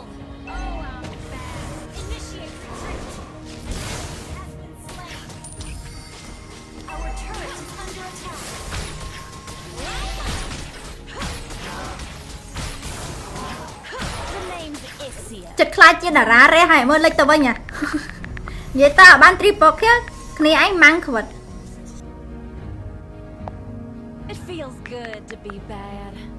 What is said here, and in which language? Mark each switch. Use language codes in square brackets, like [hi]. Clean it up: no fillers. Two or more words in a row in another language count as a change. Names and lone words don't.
[en] Oh, I'm bad. Initiate retreat. Has been slain. Our turret is under attack. Line 'em up. The name's Ixia. [km] ចិត្តខ្លាចជាតារារះហើយមើលលេចទៅវិញនិយាយតើបាន [en] triple kill [km] គ្នាឯងម៉ាំងខ្វិត [en] It feels good to be bad.